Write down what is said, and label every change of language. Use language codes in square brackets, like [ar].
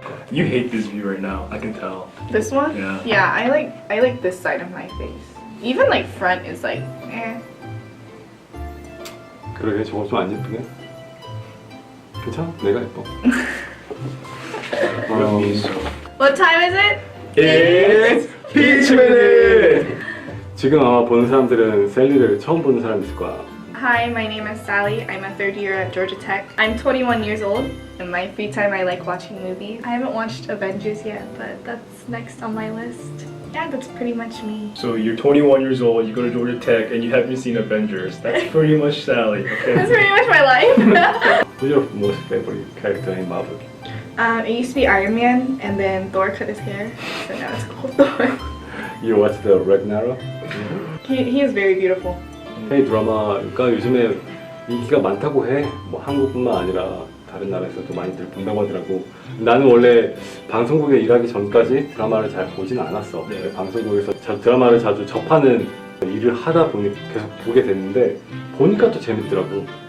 [en] You hate this view right now. I can tell. This one? Yeah. Yeah, I like this side of my face. Even like front is like, eh. [ko] 그러게 저거 좀 안 예쁘네. 괜찮아? 내가 예뻐. [en] What time is it? It's Peach Minute. 지금 아마 보는 사람들은 셀리를 처음 보는 사람 있을 거야. Hi, my name is Sally. I'm a third year at Georgia Tech. I'm 21 years old. In my free time, I like watching movies. I haven't watched Avengers yet, but that's next on my list. Yeah, that's pretty much me. So you're 21 years old. You go to Georgia Tech, and you haven't seen Avengers. That's pretty much Sally. That's Okay. pretty much my life. Who's your most favorite character in Marvel? It used to be Iron Man, and then Thor cut his hair, so now it's called Thor. You watch the Ragnarok? He is very beautiful. [ko] K 드라마가 요즘에 인기가 많다고 해. 뭐 한국뿐만 아니라 다른 나라에서도 많이들 본다고 하더라고. 나는 원래 방송국에 일하기 전까지 드라마를 잘 보진 않았어. 네. 방송국에서 드라마를 자주 접하는 일을 하다 보니 계속 보게 됐는데 보니까 또 재밌더라고.